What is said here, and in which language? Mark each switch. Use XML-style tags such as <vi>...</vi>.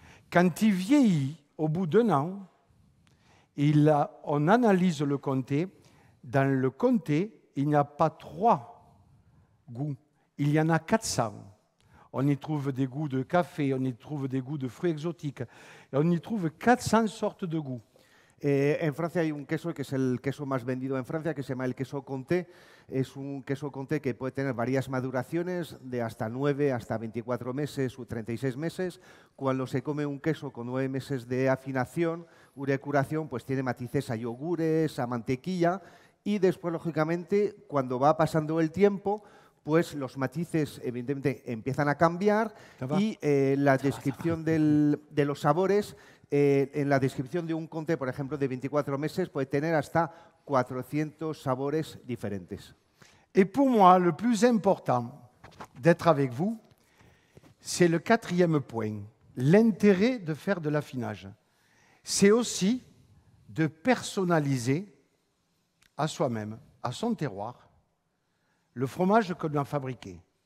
<fr>Quand il vieillit, au bout d'un an, on analyse le comté. Dans le comté, il n'y a pas 3 goûts, il y en a 400. On y trouve des goûts de café, on y trouve des goûts de fruits exotiques, et on y trouve 400 sortes de goûts.</fr> <es>En Francia hay un queso que es el queso más vendido en Francia, que se llama el queso comté. Es un queso comté que puede tener varias maduraciones, de hasta 9 hasta 24 meses o 36 meses. Cuando se come un queso con 9 meses de afinación o de curación, pues tiene matices a yogures, a mantequilla, y después, lógicamente, cuando va pasando el tiempo, pues los matices evidentemente empiezan a cambiar, y la descripción de los sabores, en la descripción de un comté, por ejemplo, de 24 meses, puede tener hasta 400 sabores diferentes.</es> <fr>Et pour moi, le plus important d'être avec vous, c'est le 4e point, l'intérêt de faire de l'affinage. c'est aussi de personnaliser à soi-même, à son terroir, le fromage que l'on a fabriqué.</fr>